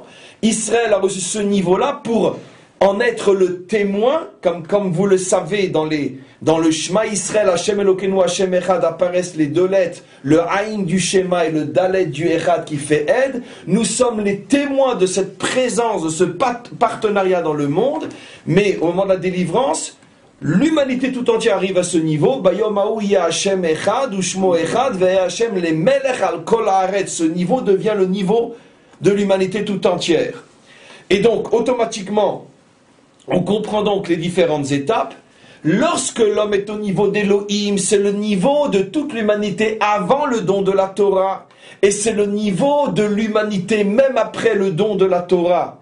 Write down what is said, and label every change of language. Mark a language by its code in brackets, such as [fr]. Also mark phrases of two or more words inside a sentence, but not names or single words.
[fr] Israël a reçu ce niveau-là pour en être le témoin, comme vous le savez dans le [he] שמע ישראל, השם אלוקינו, השם אחד, [fr] apparaissent les deux lettres, le Aïn du Shema et le Dalet du Echad qui fait Ed. Nous sommes les témoins de cette présence, de ce partenariat dans le monde, mais au moment de la délivrance, l'humanité tout entière arrive à ce niveau. [he] ביום ההוא יהיה השם אחד, ושמו אחד, והיה השם למלך על כל הארץ. [fr] Ce niveau devient le niveau de l'humanité tout entière. Et donc, automatiquement, on comprend donc les différentes étapes. Lorsque l'homme est au niveau d'Elohim, c'est le niveau de toute l'humanité avant le don de la Torah. Et c'est le niveau de l'humanité même après le don de la Torah.